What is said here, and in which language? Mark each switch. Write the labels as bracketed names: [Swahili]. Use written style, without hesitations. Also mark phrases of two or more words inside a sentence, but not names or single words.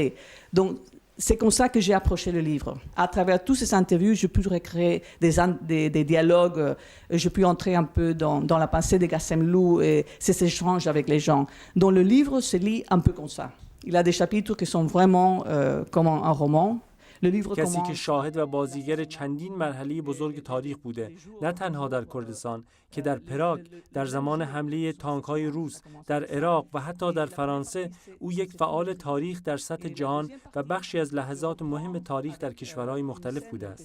[French] Donc c'est comme ça que j'ai approché le livre. À travers toutes ces interviews, j'ai pu recréer des dialogues, j'ai pu entrer un peu dans la pensée de Gassemlou et ces échanges avec les gens. Donc le livre se lit un peu comme ça. Il a des chapitres qui sont vraiment comme un roman. [Persian] کسی که شاهد و بازیگر چندین مرحله بزرگ تاریخ بوده، نه تنها در کردستان که در پراگ در زمان حمله تانک‌های روس، در عراق و حتی در فرانسه، او یک فعال تاریخ در سطح جهان و بخشی از لحظات مهم تاریخ در کشورهای مختلف بوده است.